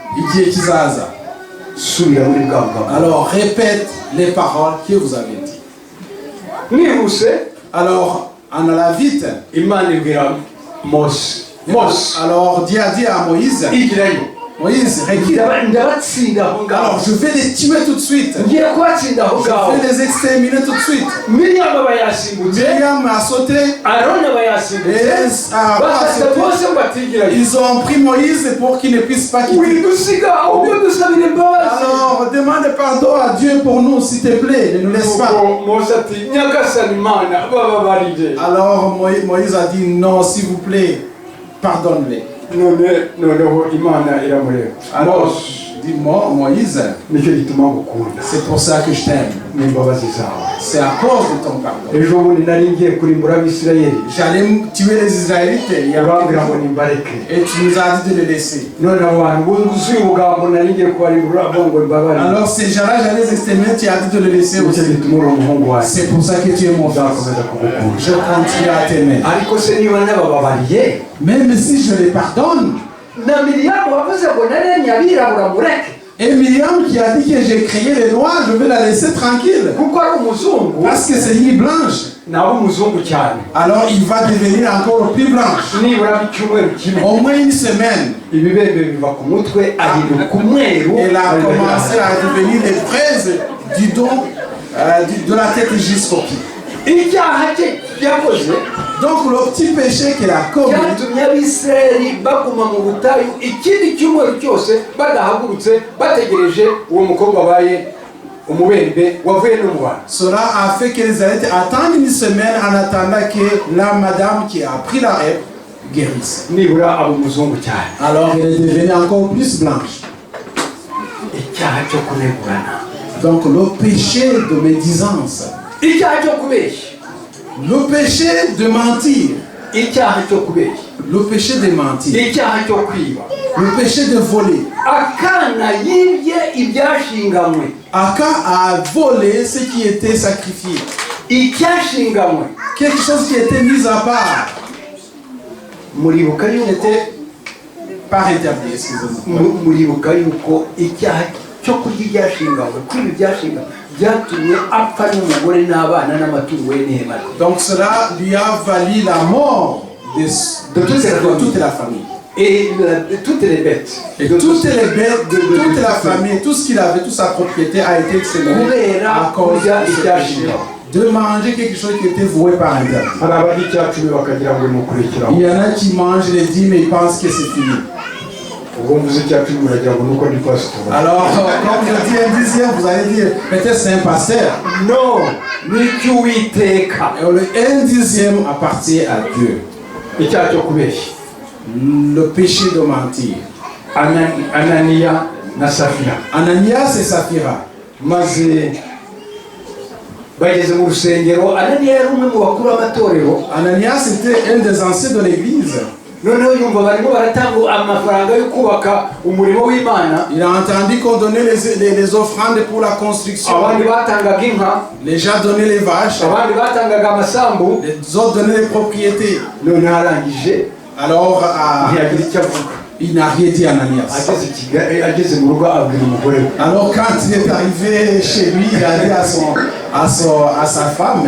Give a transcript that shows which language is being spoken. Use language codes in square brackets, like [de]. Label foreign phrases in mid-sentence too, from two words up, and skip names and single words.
[fr] Alors répète les paroles que vous avez dit. Alors en allant vite, alors Dieu a dit à Moïse, Moïse, recule. [rw] ndabatsinda aho ngaho. [fr] Alors je vais les tuer tout de suite. [rw] Ngiye kubatsinda aho ngaho. [fr] Je vais les exterminer tout de suite. [rw] Miriyamu aba yasimbutse, [fr] Myriam a sauté. [rw] Aroni aba yasimbutse, bafata bose ngo batigirayo. [fr] Ils ont pris Moïse pour qu'il ne puisse pas quitter. [rw] Widusiga ahubwo dusabire imbabazi. [fr] Alors demande pardon à Dieu pour nous, s'il te plaît, ne nous laisse pas. [rw] Mose ati nyagasani Imana bababarire. [fr] Alors Moïse a dit non, s'il vous plaît, pardonne-les. [rw] noneho Imana iramureba. [fr] Alors dis-moi, Moïse, [rw] Nicyo gituma ngukunda. [fr] c'est pour ça que je t'aime. [rw] N'imbabazi zawe. [fr] C'est à cause de ton pardon. [rw] Ejo bundi nari ngiye kurimbura Abisirayeli. [fr] J'allais tuer les Israélites [rw] Urambwira ngo nimbareke. [fr] et tu nous as dit de les laisser. [rw] None abantu buzuye ubugambo nari ngiye kubarimbura bongo imbabarire. [fr] Alors ces gens-là, j'allais les exterminer, tu as dit de les laisser [rw] Nicyo [fr] aussi. [rw] gituma uri umuhungu wanjye. [fr] C'est pour ça que tu es mon fils. [rw] Nzakomeza kugukunda. [fr] Je continue à t'aimer. [rw] Ariko se niba nabababariye, [fr] Même si je les pardonne, [rw] na Miriyamu wavuze ngo naremye abirabura mureke. [fr] et Myriam qui a dit que j'ai créé les noirs, je vais la laisser tranquille. [rw] Kuko ari umuzungu, [fr] Parce que c'est une blanche. [rw] nawe umuzungu cyane. [fr] Alors il va devenir encore plus blanche. [rw] Nibura icyumweru kimwe. [fr] Au moins une semaine. [rw] Ibibembe biva ku mutwe ahinduka umweru. [fr] Elle a commencé à devenir les fraises du dos, de la tête jusqu'au pied. [rw] Icyaha cye yakoze [fr] Donc le petit péché qu'elle a commis, [rw] cyatumye Abisirayeli baguma mu butayu ikindi cyumweru cyose badahagurutse bategereje uwo mukobwa baye umubembe wavuye no mu bantu. [fr] cela a fait que les Israélites attendent une semaine en attendant que la madame qui a pris la rêve guérisse. [rw] Nibura aba umuzungu cyane. [fr] Alors elle est devenue encore plus blanche. [rw] Icyaha cyo kunegurana, [fr] Donc le péché de médisance, [rw] icyaha cyo kubeshya, [fr] le péché de mentir, [rw] icyaha cyo kubeshya, [fr] le péché de mentir, [rw] icyaha cyo kwiba. [fr] le péché de voler. [rw] Akana yibye ibyashinganywe, [fr] Aka a volé ce qui était sacrifié. [rw] icyashinganywe. [fr] Quelque chose qui était mis à part. [rw] Muribuka [fr] Il [rw] yuko [fr] n'était pas rétabli, excusez-moi. [rw] muribuka yuko icyaha cyo kurya ibyashinganywe, kwiba ibyashinganywe byatumye apfa n'umugore n'abana n'amatungo ye n'ihema rye. [fr] Donc cela lui a valu la mort de toute la famille. Et toutes les bêtes. Et toutes les bêtes de toute la famille, tout ce qu'il avait, toute sa propriété a été exterminé à cause de ce péché. De manger quelque chose qui était voué par interdit. [rw] Hari abari icyacumi bakagira ngo mukurikiraho. [fr] Il y en a qui mangent les dîmes et ils pensent que c'est fini. [rw] Ubwo mvuze icyacumi muragira ngo nuko ndi pastor. [fr] Alors, comme je dis un dixième, vous allez dire, peut-être c'est un pasteur. [rw] No, ni cy'Uwiteka. [fr] Et un dixième appartient à Dieu. [rw] Icyaha cyo kubeshya. [fr] Le péché de mentir. [rw] Ananiya na Safira. [fr] Ananias et Saphira. [rw] Maze bageze mu rusengero, Ananiya yari umwe mu bakuru b'amatorero. [fr] Ananias était un des anciens de l'église. [rw] Noneho yumva barimo baratanga amafaranga yo kubaka umurimo w'Imana. [fr] Il a entendu qu'on donnait les offrandes pour la construction. [rw] Abandi batangaga inka, [fr] Les gens donnaient les vaches. [rw] abandi batangaga amasambu. [fr] Les autres donnaient les propriétés. [rw] Noneho arangije [fr] Alors, [rw] ntiyagira icyo avuga. [fr] il n'a rien dit à Ananias. [rw] Ageze mu rugo abwira umugore we. [fr] Alors, quand il est arrivé chez lui, il a dit à sa femme,